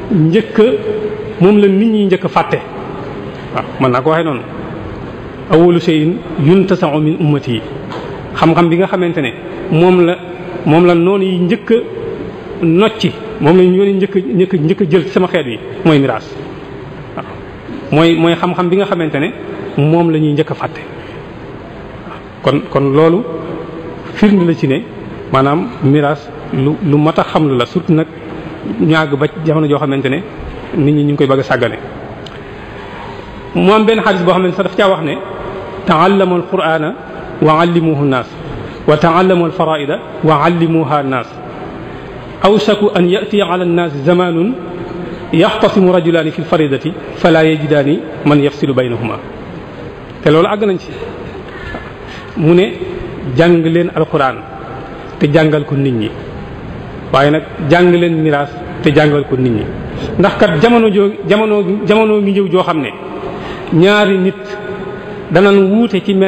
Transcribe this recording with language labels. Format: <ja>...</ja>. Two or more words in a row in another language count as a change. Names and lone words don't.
<wo>ñi njëkk a fàtte waaw mën naa ko waxee noonu</wo> <ar>أول شيء ينتزع من أمتي</ar> <wo>xam-xam bi nga xamante ne moom la noonu yi njëkk a nocci moom la ñu njëkk a jël ci sama xeet yi mooy miraas waaw mooy xam-xam bi nga xamante ne moom la ñuy njëkk a fàtte kon loolu firnde la ci ne maanaam miraas lu mat a xam lu la surtout nag ñu àgg ba jamono joo xamante ne nit ñi ñu ngi koy bëgg a sàggane mu am benn xadis boo xam ne sax daf caa wax ne</wo> <ar>تعلموا القرآن وعلموه الناس وتعلموا الفرائض وعلموها الناس أوشك أن يأتي على الناس زمان يختصم رجلان في الفريضة فلا يجدان من يفصل</ar> <wo>baynahuma te loolu àgg nañ ci mu ne jàng leen alquran te jàngal ko nit ñi waaye nag jàng leen miraas te jàngal ko nit ñi ndax kat jamono ngi ñëw joo xam ne ñaari nit danañ wuute ci</wo>